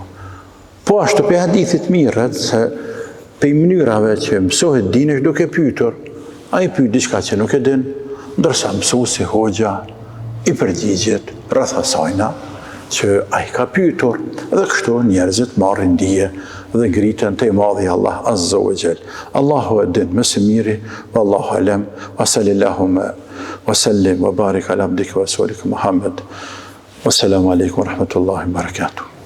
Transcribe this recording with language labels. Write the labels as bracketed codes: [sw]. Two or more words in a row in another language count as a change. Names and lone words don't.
[sq] Po ashtu pe hadithit mirët, se pe mënyrave që mësohet din është duke pyetur, ai pyet diçka që nuk e din, ndërsa mësuesi hoxha i përgjigjet rreth asajna që ai ka pyetur, dhe kështu njerëzit marrin dije dhe ngritën te madhi Allah [ar] عز وجل. [sq] Allahu e din më së miri, [ar] والله أعلم وصلى الله وسلم وبارك على عبدك ورسولك محمد. والسلام عليكم ورحمة الله وبركاته.